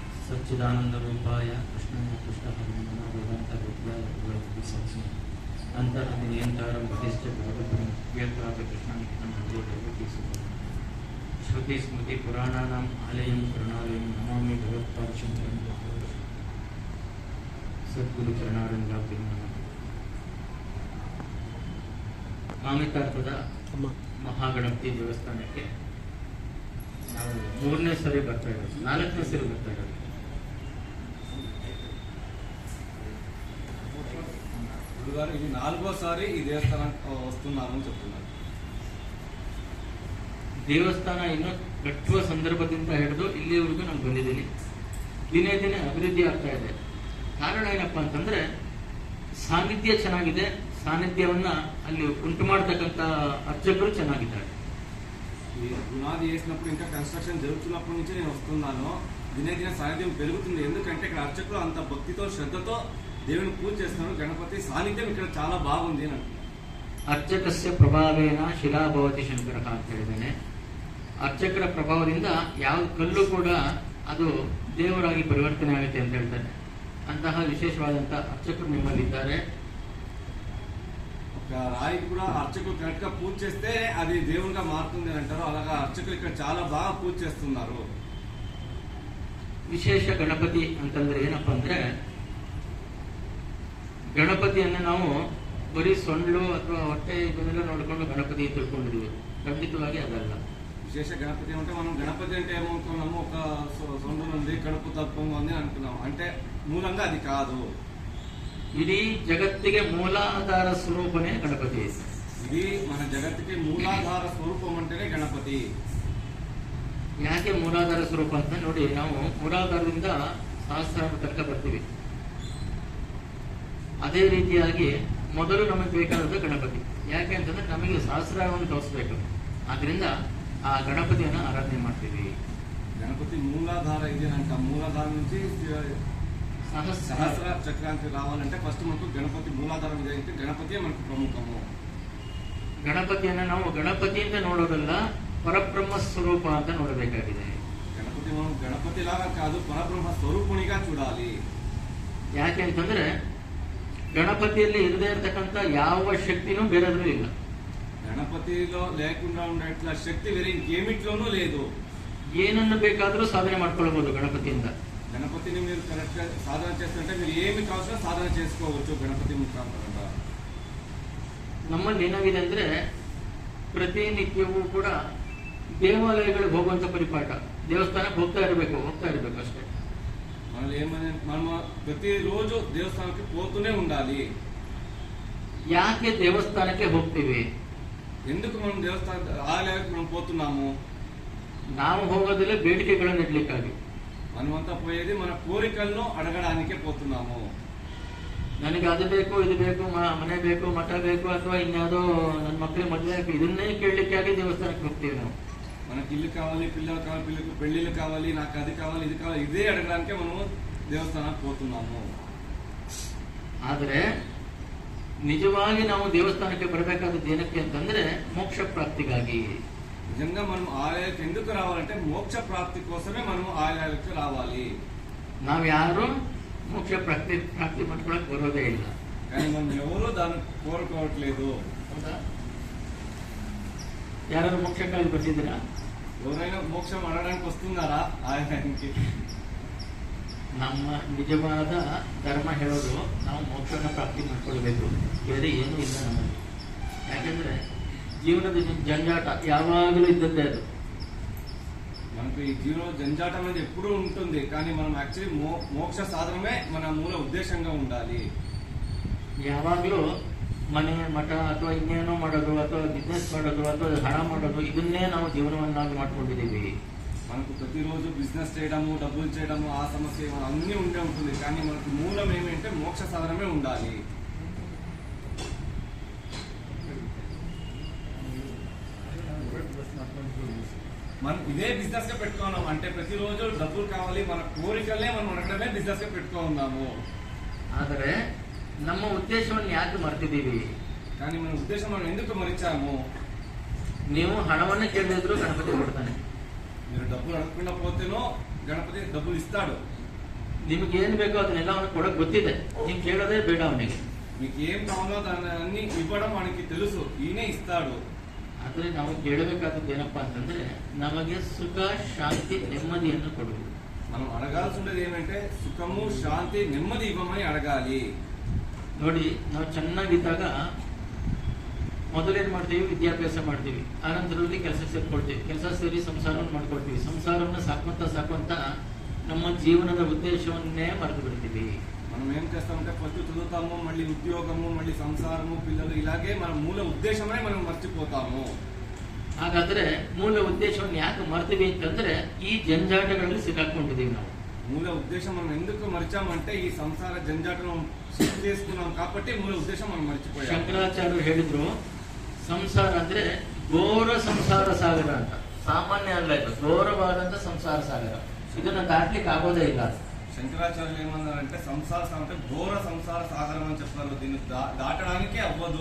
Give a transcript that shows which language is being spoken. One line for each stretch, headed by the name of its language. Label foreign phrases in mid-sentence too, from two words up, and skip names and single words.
Sanskrit: सच्चिदानंद रूपाय कृष्णाय कृष्णहरे नमः वेदांत विद्याय गुरुसंसि अंतरति नियंतारं प्रतिष्ठ भगवतं व्यक्तापि कृष्णाय नमः भगवती सुभा श्रुति स्मृति पुराणानाम् आलयं करुणालयं नमामि भगवत्पादशङ्करं सद्गुरु चरणारविन्दाभ्यं नमः।
Kannada: ಮಾಮಿತಾರ್ಥದ ಮಹಾಗಣಪತಿ ದೇವಸ್ಥಾನಕ್ಕೆ ನಾವು 3ನೇ ಸರಿ ಬರ್ತಾ ಇರೋದು, 4ನೇ ಸರಿ ಬರ್ತಾ ಇರೋದು.
Telugu: గురుగారు ఇది 4వ సారి ఈ దేవస్థానానికి వస్తున్నాను అని చెప్తున్నారు.
Kannada: ದೇವಸ್ಥಾನ ಇನ್ನೂ ಕಟ್ಟುವ ಸಂದರ್ಭದಿಂದ ಹಿಡಿದು ಇಲ್ಲಿವರೆಗೂ ನಾನು ಬಂದಿದ್ದೀನಿ. ದಿನೇ ದಿನೇ ಅಭಿವೃದ್ಧಿ ಆಗ್ತಾ ಇದೆ. ಕಾರಣ ಏನಪ್ಪ ಅಂತಂದ್ರೆ ಸಾನ್ನಿಧ್ಯ ಚೆನ್ನಾಗಿದೆ, ಸಾನ್ನಿಧ್ಯವನ್ನ ಅಲ್ಲಿ ಉಂಟು ಮಾಡತಕ್ಕಂತ ಅರ್ಚಕರು ಚೆನ್ನಾಗಿದ್ದಾರೆ.
Telugu: ఈ పునాది వేసినప్పుడు ఇంకా కన్స్ట్రక్షన్ జరుగుతున్నప్పటి నుంచి నేను వస్తున్నాను. దినే దినే సాన్నిధ్యం పెరుగుతుంది. ఎందుకంటే ఇక్కడ అర్చకులు అంత భక్తితో శ్రద్ధతో దేవుని పూజ చేస్తున్నారు. గణపతి సాన్నిధ్యం ఇక్కడ చాలా బాగుంది అని అంటున్నారు.
Sanskrit: ಅರ್ಚಕಸ್ಯ ಪ್ರಭಾವೇನ ಶಿಲಾ ಭವತಿ ಶಂಕರ
Kannada: ಅಂತ ಹೇಳಿದ್ದೇನೆ. ಅರ್ಚಕರ ಪ್ರಭಾವದಿಂದ ಯಾವ ಕಲ್ಲು ಕೂಡ ಅದು ದೇವರಾಗಿ ಪರಿವರ್ತನೆ ಆಗುತ್ತೆ ಅಂತ ಹೇಳ್ತಾರೆ. ಅಂತಹ ವಿಶೇಷವಾದಂತಹ ಅರ್ಚಕರು ನಿಮ್ಮಲ್ಲಿದ್ದಾರೆ.
Telugu: రాయి కూడా అర్చకులు కరెక్ట్ గా పూజ చేస్తే అది దేవునిగా మారుతుంది అని అంటారు. అలాగా అర్చకులు ఇక్కడ చాలా బాగా పూజ చేస్తున్నారు.
Kannada: ವಿಶೇಷ ಗಣಪತಿ ಅಂತಂದ್ರೆ ಏನಪ್ಪಾ ಅಂದ್ರೆ, ಗಣಪತಿಯನ್ನ ನಾವು ಬರೀ ಸೊಂಡ್ಲು ಅಥವಾ ಹೊಟ್ಟೆ ಇದನ್ನೆಲ್ಲ ನೋಡಿಕೊಂಡು ಗಣಪತಿ ತಿಳ್ಕೊಂಡಿದ್ವಿ. ಖಂಡಿತವಾಗಿ ಅದಲ್ಲ.
Telugu: విశేష గణపతి అంటే మనం గణపతి అంటే ఏమనుకున్నాము, ఒక సొండు ఉంది, కడుపు తప్పము అని అనుకున్నాము. అంటే మూలంగా అది కాదు.
Kannada: ಇಡೀ ಜಗತ್ತಿಗೆ ಮೂಲಾಧಾರ ಸ್ವರೂಪನೇ ಗಣಪತಿ.
Telugu: ఇది మన జగత్తుకి మూలాధార స్వరూపం అంటేనే గణపతి.
Kannada: ಯಾಕೆ ಮೂಲಾಧಾರ ಸ್ವರೂಪ ಅಂತ ನೋಡಿ, ನಾವು ಮೂಲಾಧಾರದಿಂದ ಸಹಸ್ರಾರ ತನಕ ಬರ್ತೀವಿ. ಅದೇ ರೀತಿಯಾಗಿ ಮೊದಲು ನಮಗೆ ಬೇಕಾದ ಗಣಪತಿ. ಯಾಕೆ ಅಂತಂದ್ರೆ ನಮಗೆ ಸಹಸ್ರಾರವನ್ನು ತೋರಿಸ್ಬೇಕು. ಆದ್ರಿಂದ ಆ ಗಣಪತಿಯನ್ನ ಆರಾಧನೆ ಮಾಡ್ತೀವಿ.
Telugu: గణపతి మూలాధార ఇది అంట. మూలాధార నుంచి సహస్ర చక్రాంతి రావాలంటే ఫస్ట్ మనకు గణపతి మూలాధారం ಇದೆ. గణపతియే మనకు ಪ್ರಮುಖము.
Kannada: ಗಣಪತಿಯನ್ನ ನಾವು ಗಣಪತಿ ಅಂತ ನೋಡೋದಲ್ಲ, ಪರಬ್ರಹ್ಮ ಸ್ವರೂಪ ಅಂತ ನೋಡಬೇಕಾಗಿದೆ.
Telugu: గణపతి మనం గణపతి లాగా కాదు, పరబ్రహ్మ ಸ್ವರೂಪುಣಿగా చూడాలి.
Kannada: ಯಾಕೆ ಅಂತಂದ್ರೆ ಗಣಪತಿಯಲ್ಲಿ ಇರದೇ ಇರತಕ್ಕಂತ ಯಾವ ಶಕ್ತಿನೂ ಬೇರೆದ್ರೂ ಇಲ್ಲ.
Telugu: గణపతిలో లేకుండా ఉండేట్ల శక్తి వేరే ఇంకేమిట్లోనూ లేదు.
Kannada: ಏನನ್ನು ಬೇಕಾದರೂ ಸಾಧನೆ ಮಾಡ್ಕೊಳ್ಬಹುದು ಗಣಪತಿಯಿಂದ.
Telugu: గణపతిని మీరు కరెక్ట్ గా సాధన చేస్తుంటే మీరు ఏమి కావాల్సిన సాధన చేసుకోవచ్చు గణపతి ಮುಖಾಂತರ.
Kannada: ನಮ್ಮಲ್ಲಿ ಏನಾಗಿದೆ ಅಂದ್ರೆ, ಪ್ರತಿನಿತ್ಯವೂ ಕೂಡ ದೇವಾಲಯಗಳಿಗೆ ಹೋಗುವಂತ ಪರಿಪಾಠ. ದೇವಸ್ಥಾನಕ್ಕೆ ಹೋಗ್ತಾ ಇರಬೇಕು ಅಷ್ಟೇ.
Telugu: మనం ప్రతిరోజు దేవస్థానానికి పోతూనే ఉండాలి.
Kannada: ಯಾಕೆ ದೇವಸ್ಥಾನಕ್ಕೆ ಹೋಗ್ತೀವಿ?
Telugu: ఎందుకు మనం దేవస్థాన ఆలయానికి మనం పోతున్నాము?
Kannada: ನಾವು ಹೋಗೋದಿಲ್ಲ ಬೇಡಿಕೆಗಳನ್ನು ಇಡ್ಲಿಕ್ಕಾಗಿ.
Telugu: మనమంతా పోయేది మన కోరికలను అడగడానికే పోతున్నాము.
Kannada: ನನಗೆ ಅದು ಬೇಕು, ಇದು ಬೇಕು, ಮನೆ ಬೇಕು, ಮಠ ಬೇಕು, ಅಥವಾ ಇನ್ಯಾವುದೋ ನನ್ನ ಮಕ್ಕಳಿಗೆ ಮದುವೆ ಬೇಕು, ಇದನ್ನೇ ಕೇಳಲಿಕ್ಕಾಗಿ ದೇವಸ್ಥಾನಕ್ಕೆ ಹೋಗ್ತೀವಿ ನಾವು.
Telugu: మనకి ఇల్లు కావాలి, పిల్లలు కావాలి, పిల్లలకు పెళ్లిళ్ళు కావాలి, నాకు అది కావాలి, ఇది కావాలి, ఇదే అడగడానికే మనము దేవస్థానానికి పోతున్నాము.
Kannada: ಆದರೆ ನಿಜವಾಗಿ ನಾವು ದೇವಸ್ಥಾನಕ್ಕೆ ಬರಬೇಕಾದದ್ದು ಏನಕ್ಕೆ ಅಂತಂದ್ರೆ ಮೋಕ್ಷ ಪ್ರಾಪ್ತಿಗಾಗಿ.
Telugu: నిజంగా మనం ఆలయాలకు ఎందుకు రావాలంటే మోక్ష ప్రాప్తి కోసమే మనం ఆలయాలకు రావాలి.
Kannada: ನಾವು ಯಾರು ಮೋಕ್ಷ ಪ್ರಾಪ್ತಿ ಮಾಡ್ಕೊಳಕ್ ಬರೋದೇ ಇಲ್ಲ.
Telugu: కానీ మనం ఎవరు దాన్ని కోరుకోవట్లేదు.
Kannada: ಯಾರು ಮೋಕ್ಷಕ್ಕಾಗಿ ಬರ್ತಿದ್ದೀರಾ?
Telugu: ఎవరైనా మోక్షం అడగడానికి వస్తున్నారా ఆలయానికి?
Kannada: ನಮ್ಮ ನಿಜವಾದ ಧರ್ಮ ಹೇಳೋದು ನಾವು ಮೋಕ್ಷನ ಪ್ರಾಪ್ತಿ ಮಾಡ್ಕೊಳ್ಬೇಕು, ಬೇರೆ ಏನೂ ಇಲ್ಲ ನಮ್ಮಲ್ಲಿ. ಯಾಕಂದ್ರೆ ಜೀವನದ ಜಂಜಾಟ ಯಾವಾಗಲೂ ಇದ್ದದ್ದೇ ಅದು.
Telugu: మనకు ఈ జీవన జంజాటం అనేది ఎప్పుడూ ఉంటుంది. కానీ మనం యాక్చువల్లీ మోక్ష సాధనమే మన మూల ఉద్దేశంగా ఉండాలి.
Kannada: ಯಾವಾಗಲೂ ಮನೆ ಮಠ ಅಥವಾ ಇನ್ನೇನೋ ಮಾಡೋದು, ಅಥವಾ ಬಿಸ್ನೆಸ್ ಮಾಡೋದು, ಅಥವಾ ಹಣ ಮಾಡೋದು, ಇದನ್ನೇ ನಾವು ಜೀವನವನ್ನಾಗಿ ಮಾಡ್ಕೊಂಡಿದ್ದೀವಿ.
Telugu: మనకు ప్రతిరోజు బిజినెస్ చేయడము, డబ్బులు చేయడము, ఆ సమస్య అన్నీ ఉండే ఉంటుంది. కానీ మనకు మూలం ఏమంటే మోక్ష సాధనమే ఉండాలి. మనం ఇదే బిజినెస్ గా పెట్టుకున్నాం అంటే ప్రతిరోజు డబ్బులు కావాలి, మన కోరికలనే మనం అడగడమే బిజినెస్ గా పెట్టుకున్నాము.
Kannada: ಆದರೆ ನಮ್ಮ ಉದ್ದೇಶವನ್ನು ಯಾಕೆ ಮರ್ತಿದ್ದೀವಿ?
Telugu: కానీ మన ఉద్దేశం మనం ఎందుకు మరిచాము?
Kannada: ನೀವು ಹಣವನ್ನು ಕೇಳಿದ್ರು ಗಣಪತಿ ಕೊಡ್ತಾನೆ.
Telugu: మీరు డబ్బులు అడగకుండా పోతేనో గణపతి డబ్బులు ఇస్తాడు.
Kannada: ನಿಮ್ಗೆ ಏನ್ ಬೇಕೋ ಅದನ್ನೆಲ್ಲ ಅವನಿಗೆ ಕೊಡಕ್ ಗೊತ್ತಿದೆ, ನೀವ್ ಕೇಳೋದೇ ಬೇಡ ಅವನಿಗೆ.
Telugu: మీకు ఏం కావాలో దాన్ని అన్ని ఇవ్వడం మనకి తెలుసు, ఈయనే ఇస్తాడు.
Kannada: ಆದ್ರೆ ನಾವು ಕೇಳಬೇಕಾದದ್ದು ಏನಪ್ಪಾ ಅಂತಂದ್ರೆ ನಮಗೆ ಸುಖ ಶಾಂತಿ ನೆಮ್ಮದಿಯನ್ನು ಕೊಡುವುದು.
Telugu: మనం అడగాల్సి ఉండేది ఏమంటే సుఖము శాంతి నెమ్మది ఇవ్వమని అడగాలి.
Kannada: ನೋಡಿ, ನಾವು ಚೆನ್ನಾಗಿದ್ದಾಗ ಮೊದಲೇನ್ ಮಾಡ್ತೀವಿ, ವಿದ್ಯಾಭ್ಯಾಸ ಮಾಡ್ತೀವಿ, ಆನಂತರದಲ್ಲಿ ಕೆಲಸ ಸೇರ್ಕೊಳ್ತೀವಿ, ಕೆಲಸ ಸೇರಿ ಸಂಸಾರವನ್ನು ಮಾಡ್ಕೊಳ್ತೀವಿ, ಸಂಸಾರವನ್ನು ಸಾಕುವಂತ ನಮ್ಮ ಜೀವನದ ಉದ್ದೇಶವನ್ನೇ ಮರೆತು ಬಿಡ್ತೀವಿ.
Telugu: మనం ఏం చేస్తామంటే ఫస్ట్ చదువుతాము, మళ్ళీ ఉద్యోగము, మళ్ళీ సంసారము, పిల్లలు, ఇలాగే మన మూల ఉద్దేశమే మనం మర్చిపోతాము.
Kannada: ಹಾಗಾದ್ರೆ ಮೂಲ ಉದ್ದೇಶವನ್ನು ಯಾಕೆ ಮರ್ತೀವಿ ಅಂತಂದ್ರೆ ಈ ಜಂಜಾಟಗಳಲ್ಲಿ ಸಿಕ್ಕಾಕೊಂಡಿದೀವಿ ನಾವು.
Telugu: మూల ఉద్దేశం మనం ఎందుకు మరిచామంటే ఈ సంసార జంజాటను శుద్ధి చేసుకున్నాం కాబట్టి మూల ఉద్దేశం మనం మర్చిపోయాం.
Kannada: ಶಂಕರಾಚಾರ್ಯರು ಹೇಳಿದ್ರು, ಸಂಸಾರ ಅಂದ್ರೆ ಘೋರ ಸಂಸಾರ ಸಾಗರ ಅಂತ. ಸಾಮಾನ್ಯ ಅಲ್ಲ, ಇದು ಘೋರವಾದಂತ ಸಂಸಾರ ಸಾಗರ. ಇದನ್ನ ದಾಟ್ಲಿಕ್ಕೆ ಆಗೋದೇ ಇಲ್ಲ.
Telugu: శంకరాచార్యులు ఏమన్నారంటే సంసార సాగరం అంటే ఘోర సంసార సాగరం అని చెప్తారు. దీన్ని దాటడానికే అవ్వదు.